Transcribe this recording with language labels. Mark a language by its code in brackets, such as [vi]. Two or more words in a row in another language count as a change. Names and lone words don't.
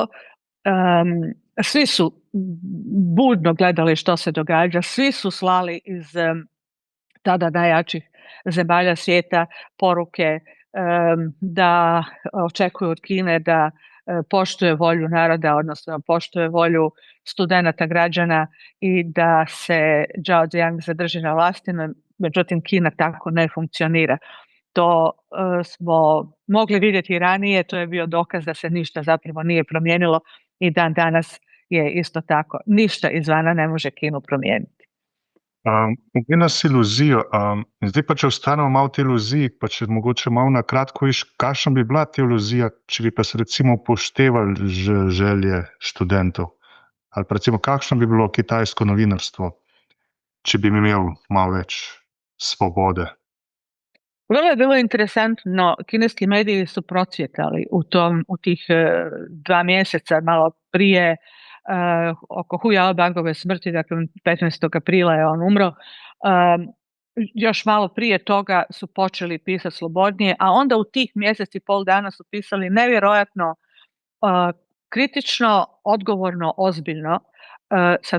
[hr] Svi su budno gledali što se događa, svi su slali iz tada najjačih zemalja svijeta poruke da očekuju od Kine da poštuje volju naroda, odnosno poštuje volju studenata, građana, i da se Zhao Ziyang zadrži na vlasti. Međutim, Kina tako ne funkcionira. To smo mogli vidjeti i ranije, to je bio dokaz da se ništa zapravo nije promijenilo i dan danas je isto tako. Ništa izvana ne može Kinu promijeniti. [sl] Ubije nas iluzijo. Zdaj pa, če ostanemo malo v tej iluziji, pa če mogoče malo na kratko, kakšna bi bila ta iluzija, če bi pa se recimo upoštevali želje študentov? Ali pa recimo, kakšno bi bilo kitajsko novinarstvo, če bi imel malo več svobode? [hr] Vrlo je bilo interesantno, kineski mediji su procvjetali u tih 2 mjeseca malo prije oko Hu Jaobangove smrti, dakle 15. aprila je on umro. Još malo prije toga su počeli pisati slobodnije, a onda u tih mjesec i pol dana su pisali nevjerojatno kritično, odgovorno, ozbiljno, sa